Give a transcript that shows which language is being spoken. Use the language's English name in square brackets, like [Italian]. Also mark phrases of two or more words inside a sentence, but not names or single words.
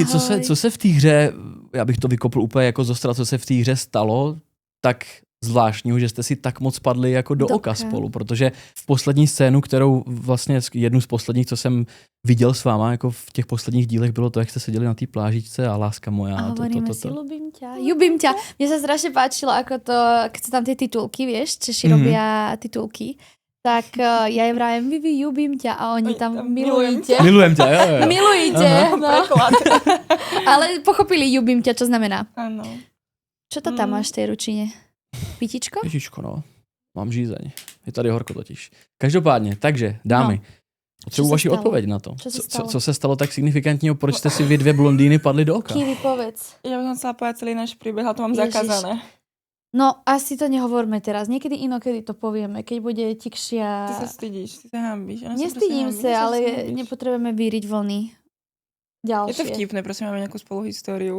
[Czech] Ahoj. co se v té hře, já bych to vykopl úplně jako zostra, co se v té hře stalo, tak zvláštního, že jste si tak moc padli jako do oka spolu, protože v poslední scénu, kterou vlastně jednu z posledních, co jsem viděl s váma, jako v těch posledních dílech bylo to, jak jste seděli na té plážičce a [Slovak] láska moja. A hovoríme si, ľubím ťa. Mne sa strašne páčilo, ako to, keď sú tam tie titulky, vieš, Češi robia titulky, tak ja je vrajem, Vivi, ľubím ťa a oni tam milujte. Milujem ťa, jo. Milujte. No. Preklad. Ale pochopili ľubím ťa, čo znamená. Áno. Čo to tam máš v tej ručine? Pitičko? Ježičko, no. [Czech] Mám žízeň. Je tady horko totiž. Každopádně, takže, dámy, potřebuji vaši odpověď na to. Co se stalo tak signifikantního, proč jste si vy 2 blondýny padli do oka? [Slovak] Kiwi, povedz. Ja by som chcela povedať celý náš príbeh, ale to mám zakázané. No, asi to nehovorme teraz. Niekedy inokedy to povieme, keď bude tikšia... Ty sa stydíš, ty sa hanbíš. Nestydím sa, ale nepotrebujeme víriť vlny. Ďalšie. Je to vtipné, prosím, máme nejakú spoluhistóriu.